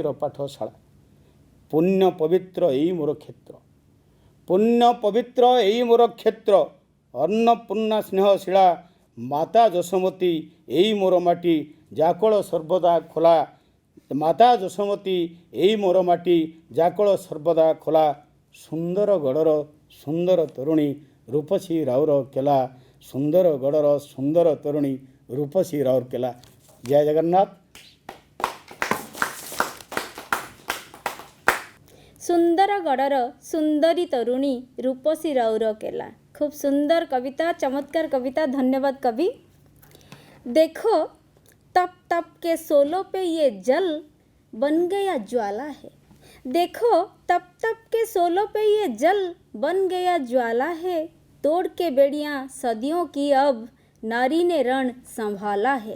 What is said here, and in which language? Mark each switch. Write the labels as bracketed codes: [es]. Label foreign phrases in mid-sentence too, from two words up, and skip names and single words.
[or] ପାଠଶାଳା ପୁଣ୍ୟ ପବିତ୍ର ଏଇ ମୋର କ୍ଷେତ୍ର ପୁଣ୍ୟ ପବିତ୍ର ଏଇ ମୋର କ୍ଷେତ୍ର ଅନ୍ନପୂର୍ଣ୍ଣା ସ୍ନେହଶୀଳା ମାତା ଯଶୋମତୀ ଏଇ ମୋର ମାଟି ଯାକଳ ସର୍ବଦା ଖୋଲା ମାତା ଯଶୋମତୀ ଏଇ ମୋର ମାଟି ଯାକଳ ସର୍ବଦା ଖୋଲା ସୁନ୍ଦର ଗଡ଼ର ସୁନ୍ଦର ତରୁଣୀ ରୂପସୀ ରାଉର କେଲା ସୁନ୍ଦର ଗଡ଼ର ସୁନ୍ଦର ତରୁଣୀ ରୂପସୀ ରାଉର କେଲା। ଜୟ ଜଗନ୍ନାଥ। ସୁନ୍ଦର ଗଡ଼ର ସୁନ୍ଦରୀ ତରୁଣୀ ରୂପସୀ ରାଉର କେଲା। [hi] खूब सुंदर कविता, चमत्कार कविता, धन्यवाद कवि। देखो तप तप के सोलों पे ये जल बन गया ज्वाला है। देखो तप तप के सोलों पे ये जल बन गया ज्वाला है। तोड़ के बेड़ियाँ सदियों की अब नारी ने रण संभाला है।